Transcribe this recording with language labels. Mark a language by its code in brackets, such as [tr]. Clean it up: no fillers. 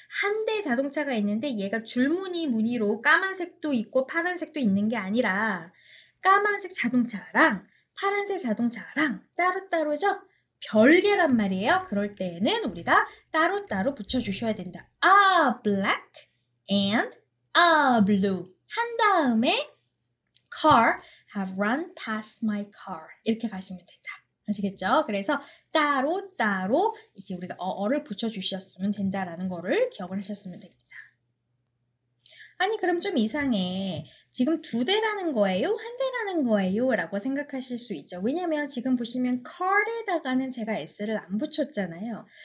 [ko] 한 대 자동차가 있는데 얘가 줄무늬 무늬로 까만색도 있고 파란색도 있는 게 아니라 까만색 자동차랑 파란색 자동차랑 따로따로죠? 별개란 말이에요. 그럴 때에는 우리가 따로따로 붙여주셔야 된다. [en] A black and a blue. [ko] 한 다음에 [en] car have run past my car. [ko] 이렇게 가시면 된다. 아시겠죠? 그래서 따로따로 이제 우리가 어를 붙여주셨으면 된다라는 거를 기억을 하셨으면 됩니다. 아니 그럼 좀 이상해. 지금 2대라는 거예요? 1대라는 거예요? 라고 생각하실 수 있죠. 왜냐면 지금 보시면 car에다가는 제가 s를 안 붙였잖아요.